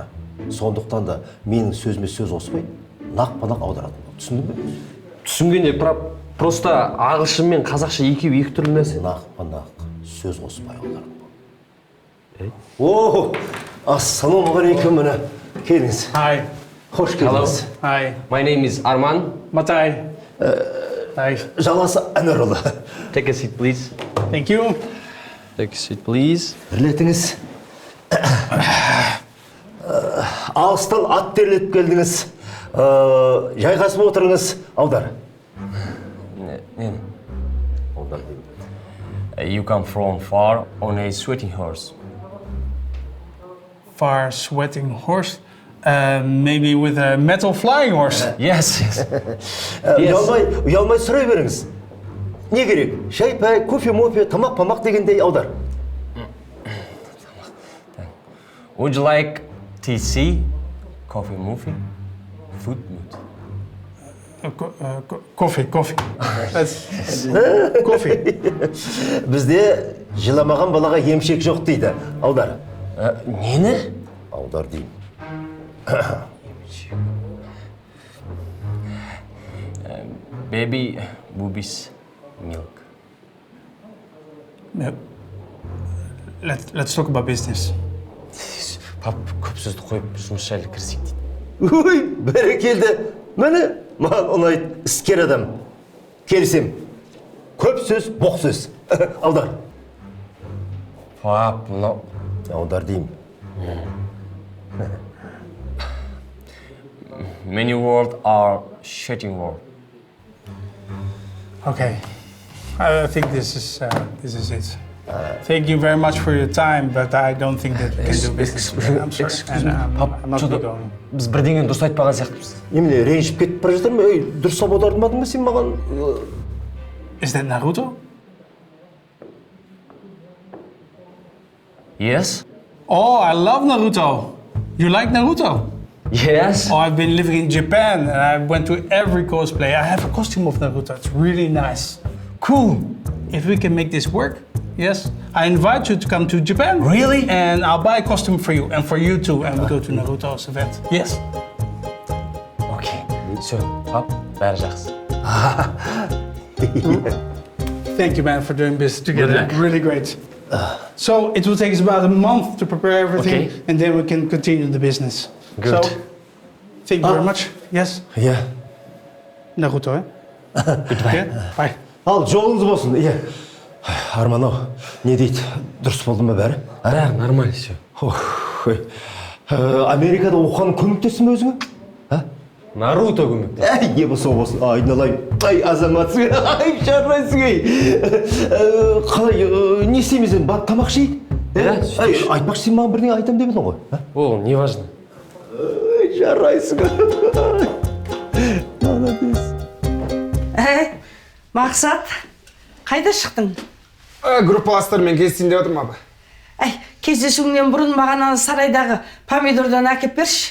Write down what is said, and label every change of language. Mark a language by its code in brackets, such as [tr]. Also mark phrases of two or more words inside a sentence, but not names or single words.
[kk] Сондықтан да менің сөзіме сөз қоспай, нақ-нақ аударатын бол. Түсіндің бе? Түсінгенде просто ағылшын мен қазақша екеуі екі түрлі нәрсе. Нақ-нақ сөз қоспай аударатын бол. О, ассалаумағалейкум, міне. Келіңіз. [en] Hi. [kk] Хош келдіңіз. [en] Hi. My name is Arman. Matai. Hi. [kk] Жаласы Әнірұлы. [en] Take a seat, please. Thank you. Take a seat, please. [kk] Бірлетіңіз. Алыстан ат терлетіп келдіңіз. Жайғасып отырыңыз. Аудар. [en] Hold on. You come from far on a sweating horse. Far sweating horse. Maybe with a metal flying horse. Yes, yes. [kk] Ұялмай сұрай беріңіз. Не керек? Шай, пәй, кофе, мофе, тамақ дегендей аудар. [en] Would you like TC, coffee, movie, food, mood? Coffee. That's coffee. [kk] Бізде жыламаған балаға емшек жоқ дейді. Аудар. Нені? Аудар деймін. [en] Baby, boobies, milk. No. Let's talk about business. [kk] Пап, көп сөзді қойып, жұмыс жайлы кірсек дейді. Ой, бәрекелді. Міне, маған ұнайды, іскер адам. Келісем. Көп сөз, боқ сөз. Аудар. Пап, мынау... Аудар деймін. [en] Many words are shitting word. Okay. I think this is it. Thank you very much for your time, but I don't think that we can do business. I'm sorry. And I'm not going. Біз бірдеңені дұрыс айтпаған сияқтымыз. Немене, ренжіп кетіп бара жатыр ма? Ей, дұрыс аудардың ба сен маған? Is that Naruto? Yes? Oh, I love Naruto. You like Naruto? Yes? Oh, I've been living in Japan and I went to every cosplay. I have a costume of Naruto. It's really nice. Cool. If we can make this work, yes. I invite you to come to Japan. Really? And I'll buy a costume for you and for you too. And we go to Naruto's event. Yes. [kk] Окей. Все, пап, бәрі жақсы. [en] Thank you, man, for doing business together. Really great. So it will take us about a month to prepare everything, Okay. and then we can continue the business. Good. So, thank you very much. Yes. [kk] Иә. [en] Naruto, eh? Okay. Bye. [kk] Ал, жолыңыз болсын. Иә. Арман-ау, не дейді? Дұрыс болды ма бәрі? [ru] Да, нормально все. [kk] Америкада оқыған көмектесің бе өзіңе? Наруто көмектесті. Әй, не болса болсын, айналайын. Ай, азаматсың, ай, жарайсың, ай. Қалай, не істейміз енді, барып тамақ ішейік? Ай, айтпақшы, сен маған бірдеңе айтам деп едің ғой. [ru] О, не важно. [kk] Ай, жарайсың. Молодец. Мақсат, қайда шықтың? Группаластармен кездесейін деп отырмын, апа. Кездесуіңнен бұрын маған ана сарайдағы помидордан әкеп берші.